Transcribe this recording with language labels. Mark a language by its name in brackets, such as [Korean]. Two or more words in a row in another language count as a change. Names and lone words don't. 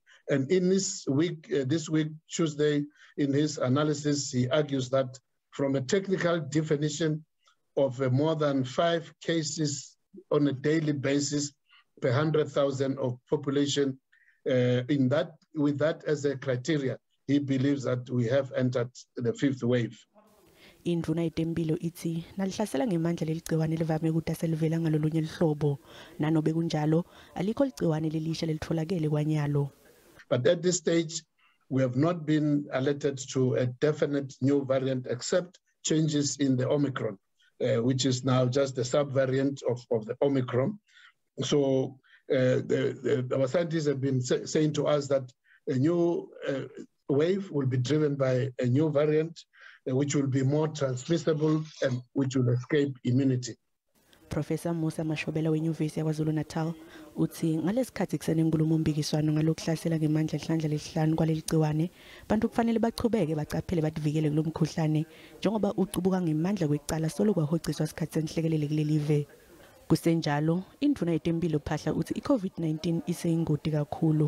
[English] And in this week, Tuesday, in his analysis, he argues that from a technical definition of more than 5 cases on a daily basis per 100,000 of population, with that as a criteria, he believes that we have entered the fifth wave. [Swati] Indvuna yetemphilo itsi nalihlasela ngemandla leligciwane livame ukuthi aselivela ngalolunye lihlobo nanobe kunjalo alikho ligciwane lelisha lelitfolakele kwanyalo. [English] But at this stage, we have not been alerted to a definite new variant except changes in the Omicron, which is now just a subvariant of the Omicron. So our scientists have been saying to us that a new wave will be driven by a new variant, which will be more transmissible and which will escape immunity. [Swati] Professor Musa Mashobela weNyuvesi yaKwaZulu-Natal uthi ngalesikhathi kusenenkulumo mpikiswano ngalokuhlasela ngemandla ihlandla lesihlanu kwaleligciwane bantu kufanele bachubeke bacaphele bativikele kulomkhuhlane njengoba ucubuka ngemandla kwecala solo kwahociswa isikhathi senhlekelele kulelive. Kusenjalo Indvuna yetemphilo Phaahla uthi iCovid-19 iseyingoti kakhulu.